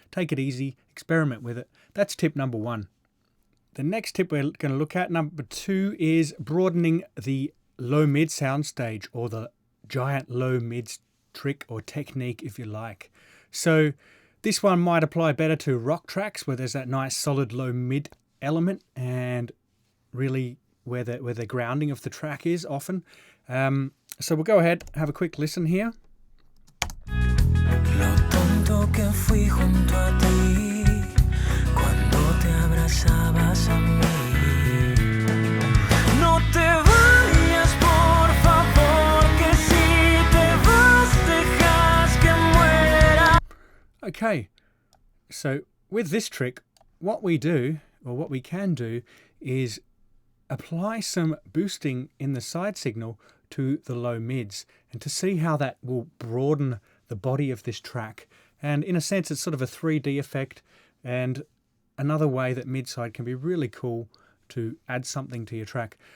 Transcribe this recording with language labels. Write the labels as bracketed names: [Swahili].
[English] Take it easy, experiment with it. That's tip number 1. The next tip we're going to look at, number 2, is broadening the low mid soundstage, or the giant low mids trick or technique if you like. So this one might apply better to rock tracks where there's that nice solid low mid element and really where the grounding of the track is often. So we'll go ahead, have a quick listen here. [Spanish] Lo tonto que fui junto a ti cuando te abrazabas a mí. No te vayas por favor, que si te vas dejas que muera. [English] Okay, so with this trick, what we do, or what we can do, is apply some boosting in the side signal to the low mids, and to see how that will broaden the body of this track. And in a sense, it's sort of a 3D effect, and another way that mid-side can be really cool to add something to your track.